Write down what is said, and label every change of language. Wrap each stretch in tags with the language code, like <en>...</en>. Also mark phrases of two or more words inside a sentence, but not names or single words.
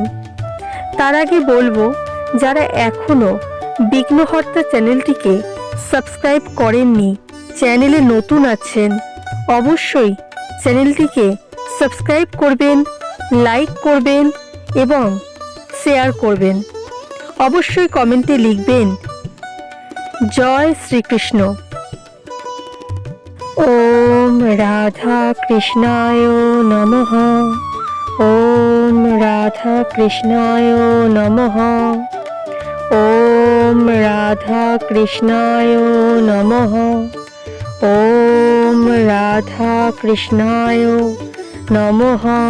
<bn>তার আগে বলবো, যারা এখনো বিঘ্নহর্তা চ্যানেলটিকে সাবস্ক্রাইব করেননি, চ্যানেলে নতুন আছেন, অবশ্যই চ্যানেলটিকে সাবস্ক্রাইব করবেন, লাইক করবেন এবং শেয়ার করবেন। অবশ্যই কমেন্টে লিখবেন জয় শ্রীকৃষ্ণ।</bn> <sa>ওম রাধা কৃষ্ণায় নমঃ। ওম রাধা কৃষ্ণায় নমঃ। ওম রাধা কৃষ্ণায় নমঃ। ওম রাধা কৃষ্ণায় নমঃ।</sa>